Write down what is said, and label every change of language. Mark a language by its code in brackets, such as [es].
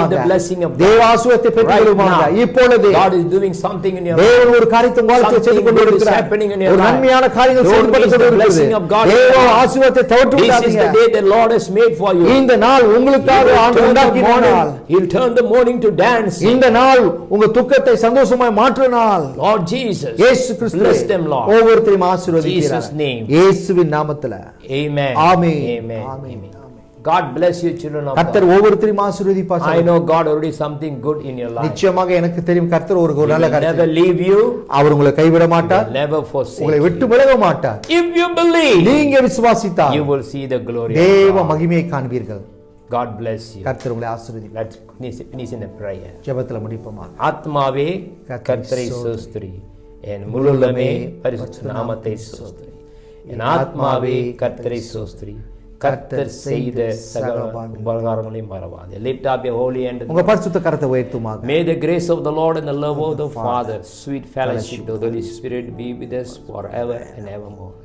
[en] Receive the blessing of God. [ta] தேவ ஆசீர்வாதத்தை பெற்றுக்கொள்ளுமாக. [en] Right now, [ta] இப்பொழுது [en] God is doing something in your life. [ta] தேவன் ஒரு காரியத்தை வாழ்க்கையில் செய்து [en] Something good is [ta] கொண்டிருக்கிறார். [en] happening in your [ta] ஒரு [en] life. [ta] நன்மையான காரியங்கள் [en] Don't [ta] செயல்பட்டு [en] miss the [ta] கொண்டிருக்கிறது. [en] blessing of God. [ta] தேவ ஆசீர்வாதத்தை தவிர்த்து [en] This is [ta] விடாதீங்க. [en] the day the Lord has made for you. [ta] இந்த நாள் உங்களுக்காக ஆண்டவர் உண்டாக்கின நாள். [en] He'll turn the morning to dance. [ta] இந்த நாள் உங்க துக்கத்தை சந்தோஷமாய் மாற்று நாள். [en] Lord Jesus, [ta] இயேசு கிறிஸ்து [en] bless them, Lord. [ta] ஒவ்வொருத்தரையும் ஆசீர்வதிக்கிறார். [en] Jesus' name. [ta] இயேசுவின் நாமத்திலே [en] Amen. [ta] Amen. [en] Amen. [ta] Amen. [en] Amen. [ta] Amen. [en] God bless you, children of [ta] கர்த்தர் [en] God. [ta] ஒவ்வொருத்தரையும் ஆசீர்வதிப்பார். [en] I know God already something good in your life. [ta] நிச்சயமாக எனக்கு தெரியும் கர்த்தர் ஒரு [en] He [ta] நல்ல [en] will [ta] கர்த்தர். [en] never leave you. [ta] அவர் உங்களை கைவிட மாட்டார். [en] He will never forsake [ta] உங்களை [en] you. [ta] விட்டு விலக மாட்டார். [en] If you believe, [ta] நீங்க விசுவாசித்தால் [en] you will see the glory of [ta] தேவ [en] God. [ta] மகிமையை காண்பீர்கள். [en] God bless you. [ta] கர்த்தர் உங்களை ஆசீர்வதிப்பார். [en] Let's finish in a prayer. [ta] ஜெபத்துல முடிப்போமா. ஆத்மாவே கர்த்தரை ஸ்தோத்திரி, என் முழுமே பரிசுத்த நாமத்தை ஸ்தோத்திரி. என் ஆத்மாவே கர்த்தரை ஸ்தோத்திரி, கர்த்தர் செய்த சகல உபகாரங்களையும் மறவாதே. [en] Lift up your holy hand. [ta] உங்க பரிசுத்த கரத்தை உயர்த்துமாக. [en] May the grace of the Lord and the love of the Father, sweet fellowship of the Holy Spirit be with us forever and evermore.